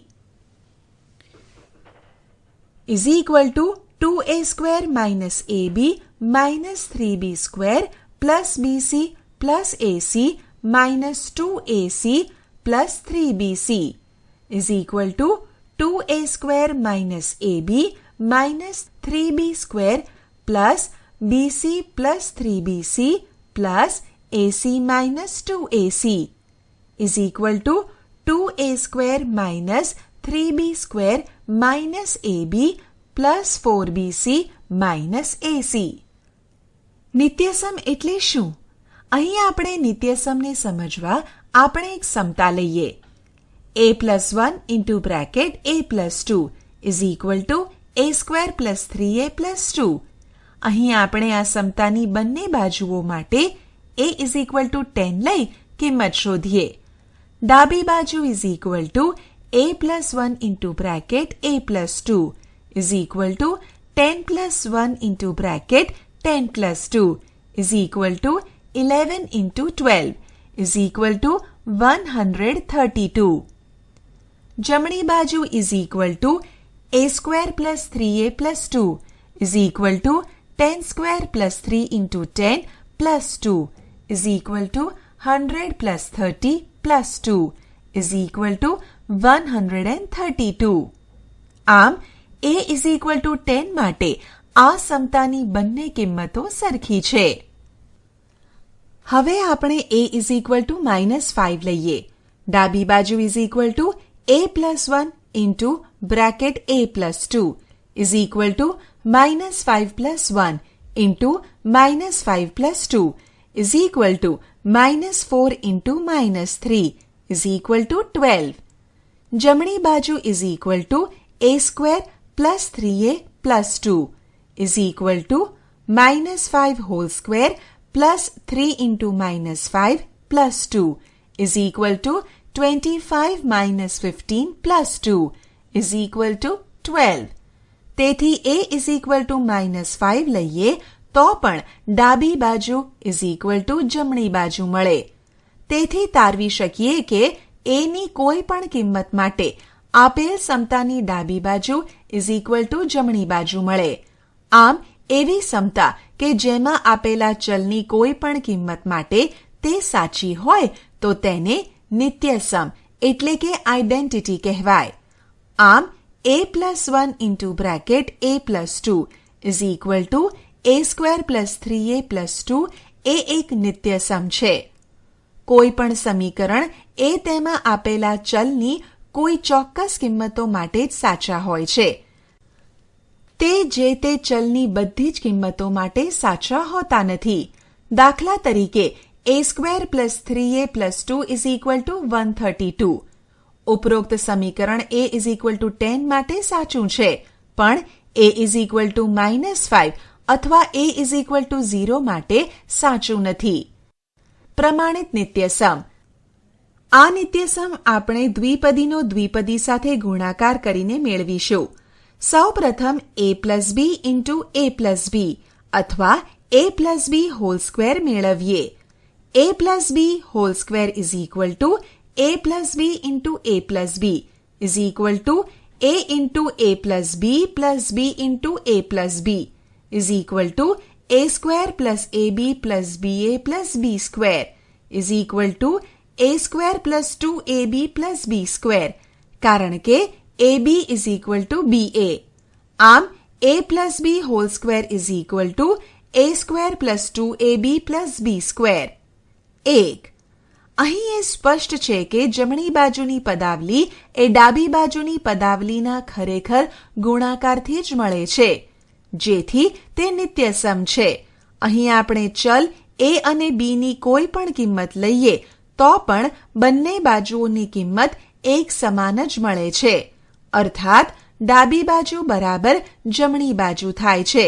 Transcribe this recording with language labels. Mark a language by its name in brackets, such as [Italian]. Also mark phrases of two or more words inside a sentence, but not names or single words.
[English] is equal to 2a square minus ab minus 3b square plus bc plus ac minus 2ac plus 3bc is equal to 2a square minus ab minus 3b square plus bc plus 3bc plus ac minus 2ac is equal to 2a square minus 3b square minus ab plus 4bc minus ac. [Gujarati] નિત્યસમ એટલે શું? અહીં આપણે નિત્યસમને સમજવા આપણે એક સમતા લઈએ. [English] a plus 1 into bracket a plus 2 is equal to a square plus 3a plus 2. [Gujarati] અહીં આપણે આ સમતાની બંને બાજુઓ માટે [English] a is equal to 10 [Gujarati] લઈ કિંમત શોધીએ. ડાબી બાજુ [English] is equal to a plus 1 into bracket a plus 2 is equal to 10 plus 1 into bracket 10 plus 2 is equal to 11 into 12 is equal to 132. [Gujarati] જમણી બાજુ [English] is equal to a square plus 3a plus 2 is equal to 10 square plus 3 into 10 plus 2 is equal to 100 plus 30 plus 2 is equal to 132. [Gujarati] આમ [English] a is equal to 10 [Gujarati] માટે આ સમતાની બંને કિંમતો સરખી છે. હવે આપણે [English] a is equal to -5 [Gujarati] લઈએ. ડાબી બાજુ [English] is equal to a plus 1 into bracket a plus 2 is equal to -5 plus 1 into -5 plus 2 is equal to -4 into -3 is equal to 12. [Gujarati] જમણી બાજુ [English] is equal to a square plus 3a plus 2 is equal to -5 whole square plus 3 into -5 plus 2 is equal to 25 minus 15 plus 2 is equal to 12. [Gujarati] તેથી [English] a is equal to -5 [Gujarati] લઈએ તો પણ ડાબી બાજુ [English] is equal to [Gujarati] જમણી બાજુ મળે. તેથી તારવી શકીએ કે a ની કોઈ પણ કિંમત માટે આપેલ સમતાની ડાબી બાજુ [English] is equal to [Gujarati] જમણી બાજુ મળે. આમ એવી સમતા કે જેમાં આપેલા ચલની કોઈ પણ કિંમત માટે તે સાચી હોય તો તેને નિત્યસમ એટલે કે આઇડેન્ટિટી કહેવાય. [English] આમ a plus 1 into bracket a plus 2 is equal to a square plus 3a plus 2 [Gujarati] એ એક નિત્યસમ છે. કોઈ પણ સમીકરણ એ તેમાં આપેલા ચલની કોઈ ચોક્કસ કિંમતો માટે જ સાચા હોય છે. તે જે તે ચલની બધી જ કિંમતો માટે સાચા હોતા નથી. દાખલા તરીકે [English] a square plus 3a plus 2 is equal to 132. [Gujarati] ઉપરોક્ત સમીકરણ [English] a is equal to 10 [Gujarati] માટે સાચું છે, પણ [English] a is equal to -5 અથવા a is equal to 0 [Gujarati] માટે સાચું નથી. પ્રમાણિત નિત્યસમ. આ નિત્યસમ આપણે દ્વિપદીનો દ્વિપદી સાથે ગુણાકાર કરીને મેળવીશું. સૌ પ્રથમ [English] a plus b into a plus b અથવા a plus b whole square મેળવીએ. a plus b whole square is equal to a plus b into a plus b is equal to a into a plus b into a plus b is equal to a square plus ab plus ba plus b square is equal to a square plus 2ab plus b square [Gujarati] કારણ કે [English] ab is equal to ba. આમ a plus b whole square is equal to a square plus 2ab plus b square. 1. [Gujarati] અહીં એ સ્પષ્ટ છે કે જમણી બાજુની પદાવલી એ ડાબી બાજુની પદાવલીના ખરેખર ગુણાકારથી જ મળે છે, જેથી તે નિત્યસમ છે. અહીં આપણે ચલ એ અને બીની કોઈ પણ કિંમત લઈએ તો પણ બંને બાજુઓની કિંમત એક સમાન જ મળે છે, અર્થાત ડાબી બાજુ બરાબર જમણી બાજુ થાય છે.